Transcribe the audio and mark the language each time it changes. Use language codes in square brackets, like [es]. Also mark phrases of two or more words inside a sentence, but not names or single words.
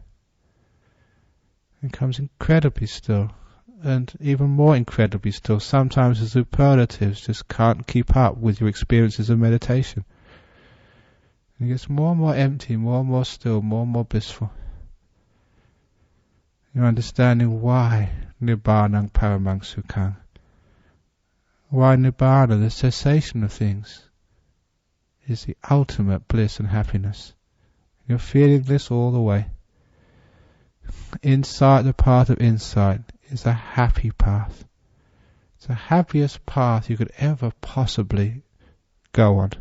[en] It becomes incredibly still. And even more incredibly still. Sometimes the superlatives just can't keep up with your experiences of meditation. It gets more and more empty, more and more still, more and more blissful. You're understanding why [pi] Nibbana paramang sukhang. [en] Why Nibbana, the cessation of things, is the ultimate bliss and happiness. You're feeling this all the way. Insight, the path of insight, is a happy path. It's the happiest path you could ever possibly go on.